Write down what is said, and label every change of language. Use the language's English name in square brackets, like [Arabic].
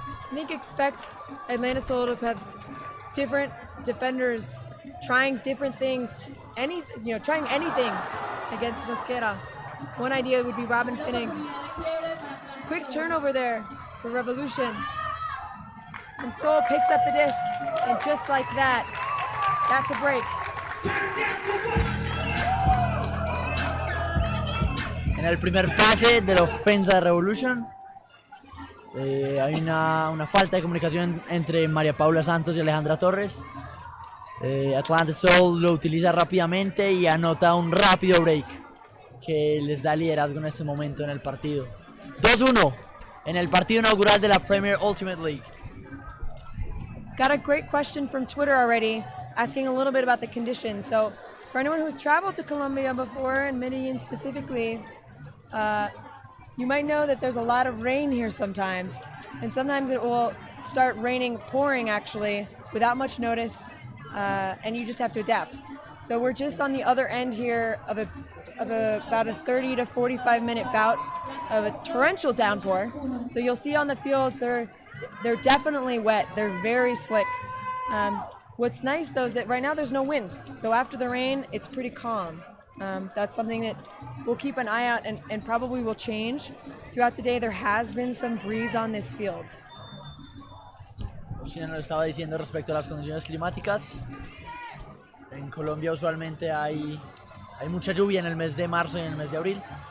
[English] I think expect Atlanta Soul to have different defenders trying different things, trying anything against Mosquera. One idea would be Robin Fenig. Quick turnover there for Revolution. And Seoul picks up the disc, and just like that, that's a break. [Spanish] En el primer pase de la ofensa de Revolution hay una falta de comunicación entre María Paula Santos y Alejandra Torres. Atlanta Soul lo utiliza rápidamente y anota un rápido break que les da liderazgo en este momento en el partido. 2-1 en el partido inaugural de la Premier Ultimate League. [English] Got a great question from Twitter already, asking a little bit about the conditions. So for anyone who's traveled to Colombia before, and Medellin specifically, you might know that there's a lot of rain here sometimes. And sometimes it will start pouring actually, without much notice, and you just have to adapt. So we're just on the other end here of about a 30 to 45 minute bout of a torrential downpour. So you'll see on the fields they're definitely wet. They're very slick. What's nice though is that right now there's no wind. So after the rain, it's pretty calm. That's something that we'll keep an eye out and probably will change. Throughout the day, there has been some breeze on this field. [Spanish] Sheena nos estaba diciendo respecto a las condiciones climáticas. En Colombia usualmente hay mucha lluvia en el mes de marzo y en el mes de abril.